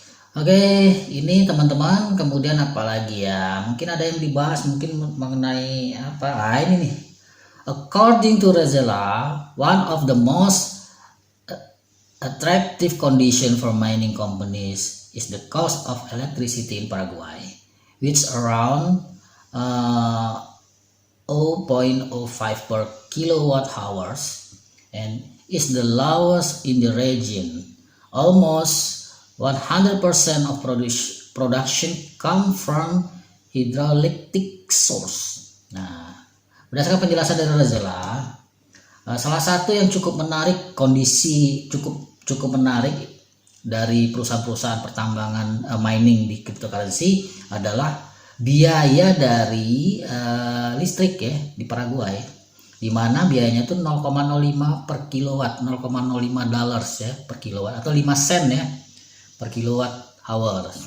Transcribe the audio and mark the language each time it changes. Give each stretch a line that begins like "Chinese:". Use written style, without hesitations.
Indonesian: Oke, ini teman-teman, kemudian apa lagi ya? Mungkin ada yang dibahas mungkin mengenai ini nih.
English: According to Razzella, one of the most attractive condition for mining companies is the cost of electricity in Paraguay, which around 0.05 per kilowatt hours and is the lowest in the region. Almost 100% of production come from hydroelectric source.
Indonesian: Nah, berdasarkan penjelasan dari Razzella, salah satu yang cukup menarik, kondisi cukup menarik dari perusahaan-perusahaan pertambangan mining di cryptocurrency adalah biaya dari listrik ya di Paraguay, di mana biayanya itu 0,05 per kilowatt, 0,05 dollars ya per kilowatt, atau 5 sen ya per kilowatt hour.